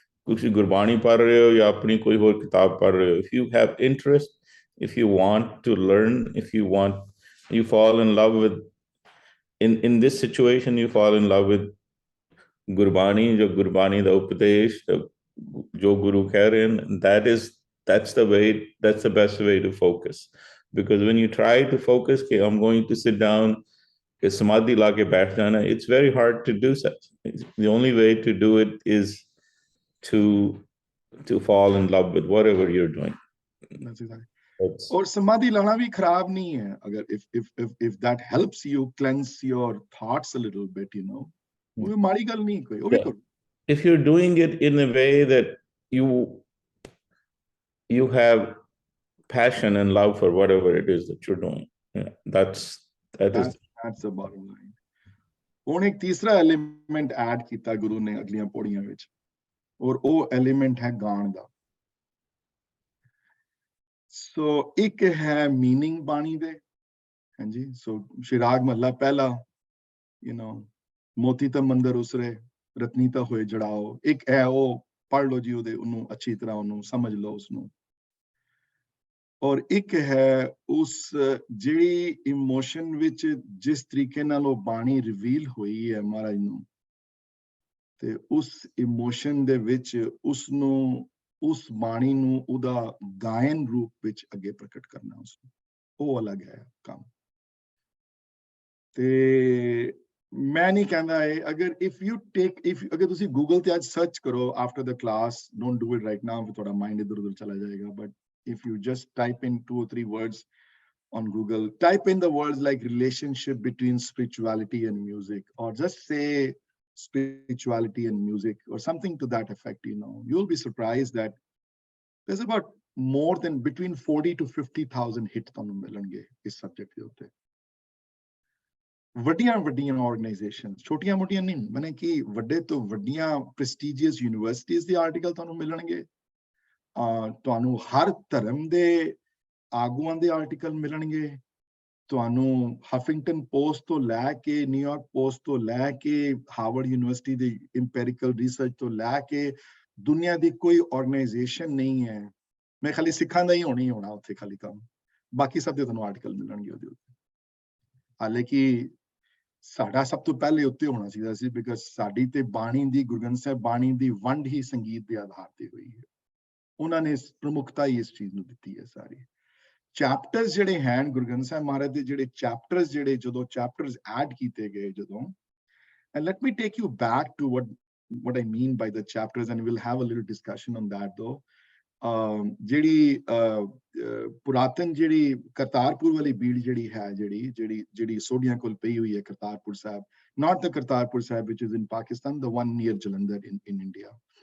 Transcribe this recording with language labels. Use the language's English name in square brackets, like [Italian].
[Hindi] Kuch Gurbani par rahe ho [English] ya apni koi aur kitab par rahe ho, if you have interest, if you want to learn, if you fall in love with, in this situation, you fall in love with Gurbani, [Punjabi] jo Gurbani da upadesh, jo Guru keh rahe hain, [English] that's the best way to focus. Because when you try to focus, okay, I'm going to sit down, [Hindi] samadhi la ke baith jana, [English] it's very hard to do such. The only way to do it is to fall in love with whatever you're doing. That's exactly. [Hindi] और समाधि लाना भी खराब नहीं है, अगर [English] if that helps you cleanse your thoughts a little bit, [Punjabi] वो माड़ी गल नहीं कोई, [Hindi] वो भी करो. [English] If you're doing it in a way that you have passion and love for whatever it is that you're doing, that's the bottom line. [Punjabi] ਹੁਣ ਇੱਕ ਤੀਸਰਾ ਐਲੀਮੈਂਟ ਐਡ ਕੀਤਾ ਗੁਰੂ ਨੇ ਅਗਲੀਆਂ ਪੌੜੀਆਂ ਵਿੱਚ, ਔਰ ਉਹ ਐਲੀਮੈਂਟ ਹੈ ਗਾਣ ਦਾ। ਸੋ ਇੱਕ ਹੈ ਮੀਨਿੰਗ ਬਾਣੀ ਦੇ, ਹਾਂਜੀ। ਸੋ ਸ਼ਿਰਾਗ ਮਹੱਲਾ ਪਹਿਲਾ, ਮੋਤੀ ਤਾਂ ਮੰਦਰ ਉਸਰੇ, ਰਤਨੀ ਤਾਂ ਹੋਏ ਜੜਾਓ। ਇੱਕ ਹੈ ਉਹ ਪੜ੍ਹ ਲਓ ਜੀ, ਉਹਨੂੰ ਅੱਛੀ ਤਰ੍ਹਾਂ ਉਹਨੂੰ ਸਮਝ ਲਓ ਉਸਨੂੰ। ਔਰ ਇੱਕ ਹੈ ਉਸ ਜਿਹੜੀ ਇਮੋਸ਼ਨ ਵਿੱਚ ਜਿਸ ਤਰੀਕੇ ਨਾਲ ਉਹ ਬਾਣੀ ਰਿਵੀਲ ਹੋਈ ਹੈ ਮਹਾਰਾਜ ਨੂੰ, ਤੇ ਉਸ ਇਮੋਸ਼ਨ ਦੇ ਵਿੱਚ ਉਸਨੂੰ, ਉਸ ਬਾਣੀ ਨੂੰ ਉਹਦਾ ਗਾਇਨ ਰੂਪ ਵਿੱਚ ਅੱਗੇ ਪ੍ਰਗਟ ਕਰਨਾ, ਉਸਨੂੰ, ਉਹ ਅਲੱਗ ਹੈ ਕੰਮ। ਤੇ ਮੈਂ ਨਹੀਂ ਕਹਿੰਦਾ ਇਹ, ਅਗਰ ਅਗਰ ਤੁਸੀਂ ਗੂਗਲ ਤੇ ਅੱਜ ਸਰਚ ਕਰੋ after the class, don't do it right now, ਤੁਹਾਡਾ ਮਾਈਂਡ ਇੱਧਰ ਉੱਧਰ ਚਲਾ ਜਾਏਗਾ, but [English] if you just type in 2 or 3 words on Google, type in the words like relationship between spirituality and music, or just say spirituality and music or something to that effect, you'll be surprised that there's about more than between 40 to 50,000 [Punjabi] hit ਤੁਹਾਨੂੰ ਮਿਲਣਗੇ ਇਸ subject ਦੇ ਉੱਤੇ। ਵੱਡੀਆਂ ਵੱਡੀਆਂ organisation, ਛੋਟੀਆਂ ਮੋਟੀਆਂ ਨਹੀਂ, ਮਨੇ ਕਿ ਵੱਡੇ ਤੋਂ ਵੱਡੀਆਂ ਪ੍ਰੈਸਟੀਜੀਅਸ ਯੂਨੀਵਰਸਿਟੀਜ਼ ਦੇ ਆਰਟੀਕਲ ਤੁਹਾਨੂੰ ਮਿਲਣਗੇ। ਤੁਹਾਨੂੰ ਹਰ ਧਰਮ ਦੇ ਆਗੂਆਂ ਦੇ ਆਰਟੀਕਲ ਮਿਲਣਗੇ। ਤੁਹਾਨੂੰ ਹਫਿੰਗਟਨ ਪੋਸਟ ਤੋਂ ਲੈ ਕੇ, ਨਿਊਯਾਰਕ ਪੋਸਟ ਤੋਂ ਲੈ ਕੇ, ਹਾਰਵਰਡ ਯੂਨੀਵਰਸਿਟੀ ਦੇ ਇੰਪੈਰੀਕਲ ਰਿਸਰਚ ਤੋਂ ਲੈ ਕੇ, ਦੁਨੀਆ ਦੀ ਕੋਈ ਆਰਗੇਨਾਈਜੇਸ਼ਨ ਨਹੀਂ ਹੈ, ਮੈਂ ਖਾਲੀ ਸਿੱਖਾਂ ਦਾ ਹੀ ਹੋਣਾ ਉੱਥੇ ਖਾਲੀ ਕੰਮ, ਬਾਕੀ ਸਭ ਦੇ ਤੁਹਾਨੂੰ ਆਰਟੀਕਲ ਮਿਲਣਗੇ ਉਹਦੇ ਉੱਤੇ। ਹਾਲਾਂਕਿ ਸਾਡਾ ਸਭ ਤੋਂ ਪਹਿਲੇ ਉੱਤੇ ਹੋਣਾ ਚਾਹੀਦਾ ਸੀ, ਬਿਕਾਜ਼ ਸਾਡੀ ਤੇ ਬਾਣੀ ਦੀ, ਗੁਰੂ ਗ੍ਰੰਥ ਸਾਹਿਬ ਬਾਣੀ ਦੀ ਵੰਡ ਹੀ ਸੰਗੀਤ ਦੇ ਆਧਾਰ ਤੇ ਹੋਈ ਹੈ। ਉਹਨਾਂ ਨੇ ਪ੍ਰਮੁੱਖਤਾ ਹੀ ਇਸ ਚੀਜ਼ ਨੂੰ ਦਿੱਤੀ ਹੈ ਸਾਰੀ। ਚੈਪਟਰਸ ਜਿਹੜੇ ਹਨ ਗੁਰੂ ਗ੍ਰੰਥ ਸਾਹਿਬ ਮਹਾਰਾਜ ਦੇ, ਜਿਹੜੇ ਚੈਪਟਰਸ, ਜਿਹੜੇ ਜਦੋਂ ਚੈਪਟਰਸ ਐਡ ਕੀਤੇ ਗਏ ਜਦੋਂ, [English] and let me take you back to what I mean by the chapters, and we'll have a little discussion on that though. [Punjabi] ਜਿਹੜੀ ਪੁਰਾਤਨ ਜਿਹੜੀ ਕਰਤਾਰਪੁਰ ਵਾਲੀ ਬੀੜ ਜਿਹੜੀ ਹੈ, ਜਿਹੜੀ ਸੋਢੀਆਂ ਕੋਲ ਪਈ ਹੋਈ ਹੈ Kartarpur Sahib, [English] not the Kartarpur Sahib which is in Pakistan, the one near Jalandhar in India.